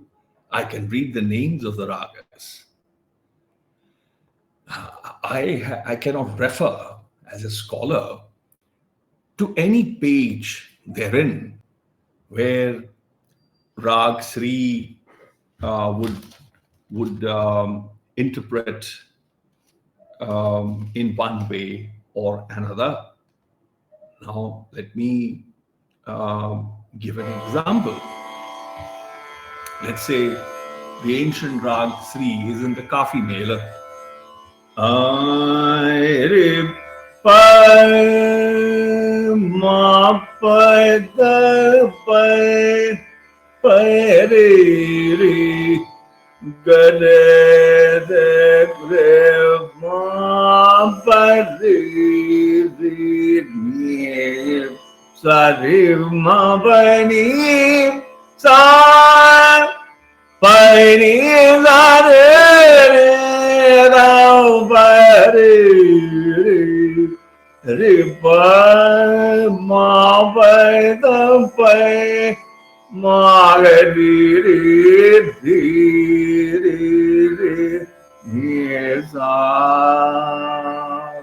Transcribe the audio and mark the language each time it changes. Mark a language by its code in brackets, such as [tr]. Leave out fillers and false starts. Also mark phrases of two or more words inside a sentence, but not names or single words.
[en] I can read the names of the ragas. I cannot refer as a scholar to any page therein where Rag Sri would interpret in one way or another. Now, let me give an example. Let's say the ancient Rag Sri is in the Kafi Mela. Re pa ma pa da pa pa re re ga re re ma pa re re ni sa re ma pa ni sa pa ni sa re re ra pa re re pa ma pa da pa ma re re re re sa.